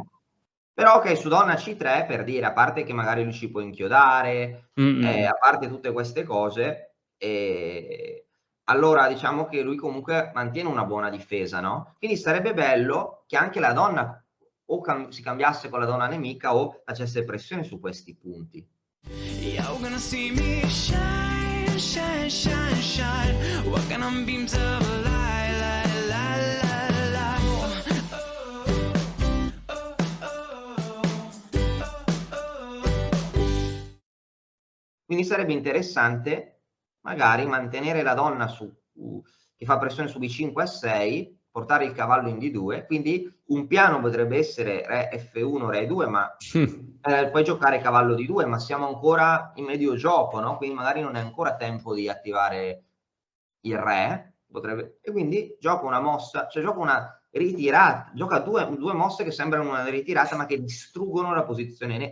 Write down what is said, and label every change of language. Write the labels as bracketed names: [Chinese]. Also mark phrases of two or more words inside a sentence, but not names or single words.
[Italian] Però ok, su donna C3 per dire, a parte che magari lui ci può inchiodare, a parte tutte queste cose, allora diciamo che lui comunque mantiene una buona difesa, no? Quindi sarebbe bello che anche la donna o si cambiasse con la donna nemica o facesse pressione su questi punti. [English] You're gonna see me shine, shine, shine, shine, walking on beams of light, light, light, light, light. [Italian] Quindi sarebbe interessante magari mantenere la donna che fa pressione su B5 a 6, portare il cavallo in D2, quindi un piano potrebbe essere re F1, re 2, ma puoi giocare cavallo D2, ma siamo ancora in medio gioco, no? Quindi magari non è ancora tempo di attivare il re, e quindi gioca una mossa, cioè gioca una ritirata, gioca due mosse che sembrano una ritirata ma che distruggono la posizione.